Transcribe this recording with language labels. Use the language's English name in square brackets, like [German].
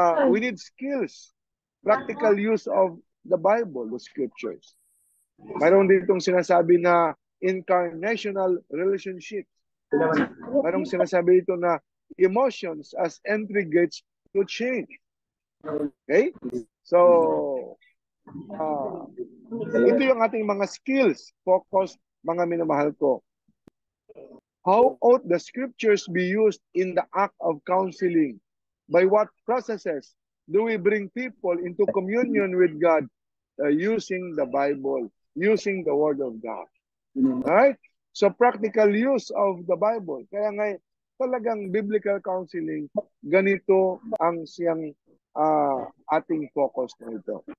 [English] We need skills, practical use of the Bible, the scriptures. [Filipino] Mayroon ditong sinasabi na incarnational relationships. Mayroong sinasabi dito na [English] emotions as entry gates to change. Okay? [Filipino] So, ito yung ating mga skills, focus, mga minamahal ko. [English] How ought the scriptures be used in the act of counseling? By what processes do we bring people into communion with God using the Bible, using the Word of God? Alright? So practical use of the Bible. [Filipino] Kaya nga talagang biblical counseling, ganito ang siyang ating focus na ito.